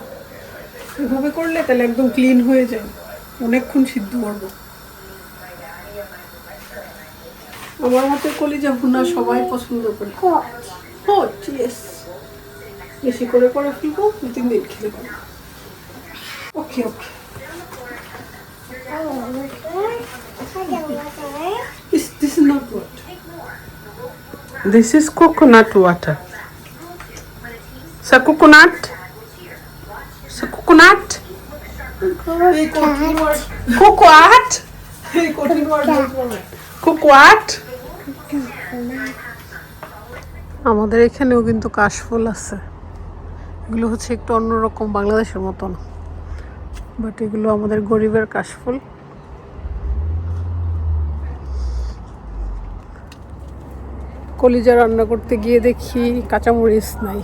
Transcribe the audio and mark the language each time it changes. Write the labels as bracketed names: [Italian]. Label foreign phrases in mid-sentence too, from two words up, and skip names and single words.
[Bangla] এভাবে করলে তাহলে একদম ক্লিন হয়ে যায়, অনেকক্ষণ সিদ্ধ করবো। আমার হাতে কলিজা ভুনা সবাই পছন্দ করে। [English] hot yes, [Bangla] বেশি করে ফেলবো, 2-3 দিন খেতে পারবো। [English] okay okay. This is not water. This is coconut water. Sa coconut? Sa coconut? Coconut? Coconut? [Bangla] আমাদের এখানেও কিন্তু কাশফুল আছে। এগুলো হচ্ছে একটু অন্যরকম, বাংলাদেশের মতন, বাট এগুলো আমাদের গরিবের কাশফুল। কলিজা রান্না করতে গিয়ে দেখি কাঁচামরিচ নাই।